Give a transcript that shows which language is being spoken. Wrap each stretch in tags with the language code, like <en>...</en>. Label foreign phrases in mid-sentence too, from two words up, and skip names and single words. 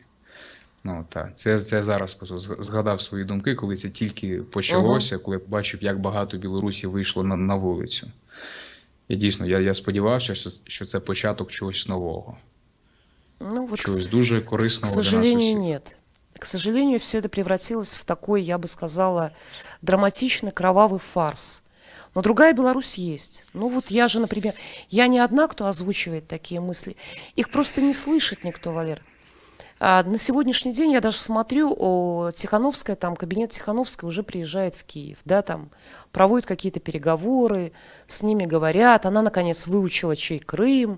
<uk>Це я зараз просто згадав свої думки, коли це тільки почалося, коли я побачив, як багато білорусів вийшло на вулицю. І дійсно, я сподівався, що це початок чогось нового. Чогось дуже корисного для нас усіх.</uk> <ru>Нет. К сожалению, все это превратилось в такой, я бы сказала, драматичный, кровавый фарс. Но другая Беларусь есть. Я же, например, я не одна, кто озвучивает такие мысли. Их просто не слышит никто, Валер. На сегодняшний день я даже смотрю, Тихановская, кабинет Тихановской уже приезжает в Киев, да, там проводят какие-то переговоры, с ними говорят, она, наконец, выучила, чей Крым.</ru>